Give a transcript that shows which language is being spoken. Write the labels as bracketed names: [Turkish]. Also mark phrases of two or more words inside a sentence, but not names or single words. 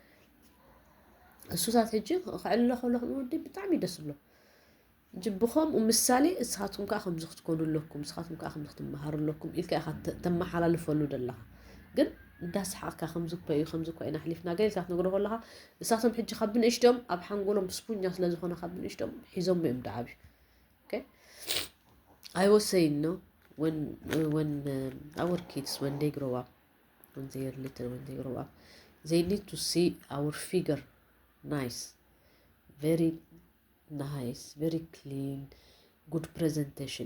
[Tigrinya] እሱታት ሕጂ ክዕልሎ ከለኹ ወዲ ብጣዕሚ ደስ ዝብሎ ጅብኸም ምሳሌ እስኻትኩም ከዓ ከምዚ ክትኮኑ ኣለኩም እስኻትኩም ከዓ ከምዚ ክትመሃሩ ኢልካ ኢኻ ተመሓላልፈሉ ደለኻ ግን እንዳስሓቕካ ከምዚ እኮ እዩ ከምዚ እኮ ኢና ሓሊፍና ገለ ኢልካ ክትነግሮ ከለኻ እሳቶም ሕጂ ካብ ብንእሽቶም ኣብ ሓንጎሎም ስፑኛ ስለ ዝኾነ ካብ ብንእሽቶም ሒዞም እዮም ድዓብዩ [English] I was saying no when our kids when they grow up when they are little when they grow up they need to see our figure nice very nice very clean good presentation.